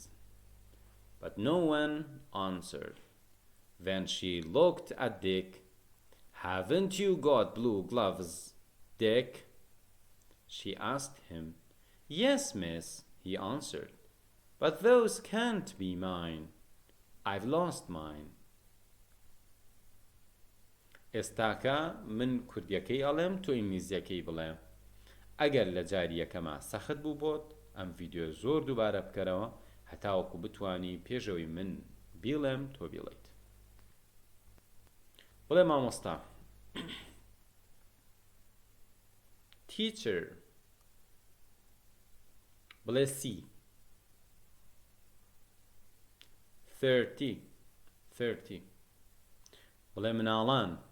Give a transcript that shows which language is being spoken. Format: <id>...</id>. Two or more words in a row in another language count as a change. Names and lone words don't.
<en>But no one answered. Then she looked at Dick. Haven't you got blue gloves, Dick? She asked him. Yes, miss, he answered. But those can't be mine. I've lost mine.</en> <ckb>ئێستاکە من کوردیەکەی ئەڵێم تۆ ئینگلیزیەکەی بڵێ ئەگەر لە جاری یەکەمە سەخت بوو بۆت ئەم ڤیدیۆ زۆر دووبارە بکەرەوە هەتاوەکو بتوانی پێشەوەی من بیڵێم تۆ بیڵێیت بڵێ مامۆستا teacher بڵێ C 30 بڵێ مناڵان</ckb>